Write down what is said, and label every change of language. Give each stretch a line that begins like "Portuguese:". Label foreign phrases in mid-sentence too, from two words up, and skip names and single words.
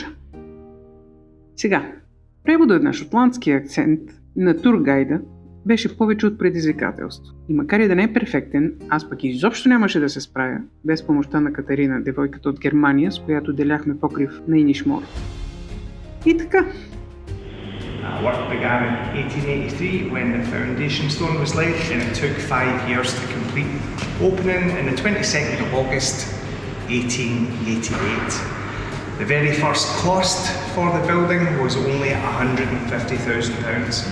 Bulgarian: Сега, преводът на шотландския акцент на тургайда беше повече от предизвикателство. И макар и да не е перфектен, аз пък изобщо нямаше да се справя без помощта на Катерина, девойката от Германия, с която деляхме покрив на Инишмор. И така.
English: Work began in 1883 when the foundation stone was laid, and it took 5 years to complete, opening on the 22nd of August 1888. The very first cost for the building was only £150,000.